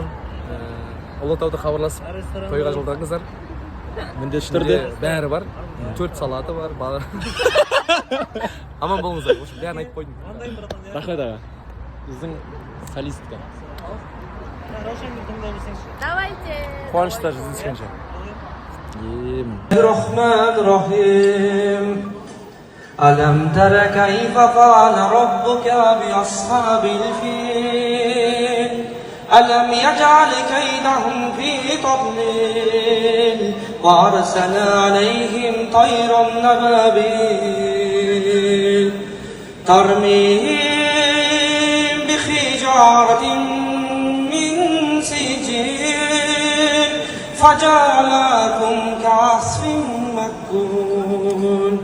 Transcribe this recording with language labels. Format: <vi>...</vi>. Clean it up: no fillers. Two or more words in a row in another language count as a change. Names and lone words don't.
<kk>Ұлытауды хабарласып, тойға жолдаңыздар. Міндетті түрде бәрі бар. 4 салаты бар. Аман болыңыздар. Бәрін айтып қойдым. Рахмет аға. Біздің солистка. Давайте. Қуаныштар жүздескенше.</kk> <ar>رحمن رحيم. ألم تر كيف فعل ربك بأصحاب الفيل. ألم يجعل كيدهم في تضليل وأرسل عليهم طيرا نبابيل ترميهم بحجارة من سجيل فجعلهم كعصف مأكول.</ar>